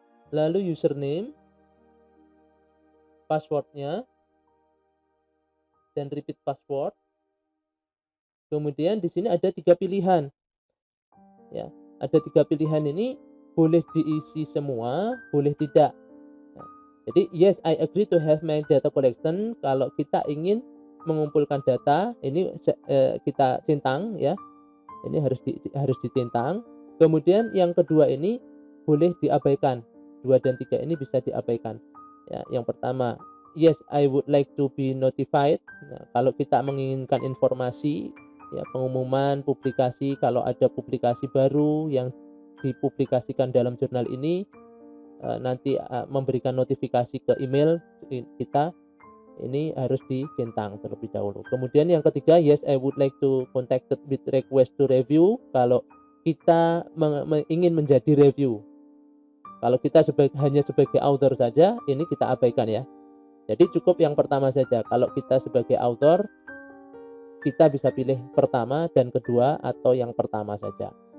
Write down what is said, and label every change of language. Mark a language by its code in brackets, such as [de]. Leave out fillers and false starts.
[id] Lalu username, passwordnya, dan repeat password. Kemudian di sini ada 3 pilihan. Ya, ada 3 pilihan ini boleh diisi semua, boleh tidak. Nah, jadi [en] yes I agree to have my data collection. [id] Kalau kita ingin mengumpulkan data ini kita centang ya. Ini harus dicentang. Kemudian yang kedua ini boleh diabaikan. 2 dan 3 ini bisa diabaikan. Ya, yang pertama, [en] yes I would like to be notified. [id] Nah, kalau kita menginginkan informasi ya, pengumuman, publikasi, kalau ada publikasi baru yang dipublikasikan dalam jurnal ini nanti memberikan notifikasi ke email kita, ini harus dicentang terlebih dahulu. Kemudian yang ketiga, [en] yes I would like to contacted with request to review. [id] Kalau kita ingin menjadi review, kalau kita hanya sebagai author saja, ini kita abaikan ya. Jadi cukup yang pertama saja. Kalau kita sebagai author, kita bisa pilih pertama dan kedua atau yang pertama saja.